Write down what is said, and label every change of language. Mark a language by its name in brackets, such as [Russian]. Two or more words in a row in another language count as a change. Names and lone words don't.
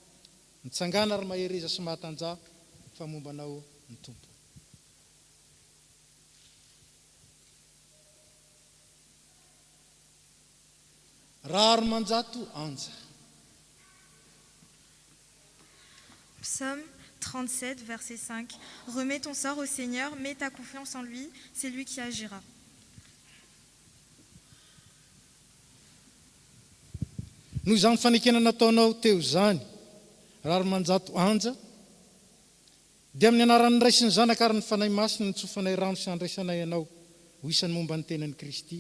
[Malagasy] Amen. mitsangana ary mahereza sy mahatanja fa mombanao ny tompo. Raro manjato anja. [French] Psaume 37, verset 5. Remets ton sort au Seigneur, mets ta confiance en lui, c'est lui qui agira. [Malagasy] Noho izany fanekena nataonao teo zany, raro manjato anja, dia amin'ny anaran'ny Ray sy ny Zanaka ary ny fanahy masina ny tsofanay rano sy andraisanay ianao ho isan'ny momba ny tenan'i Kristy.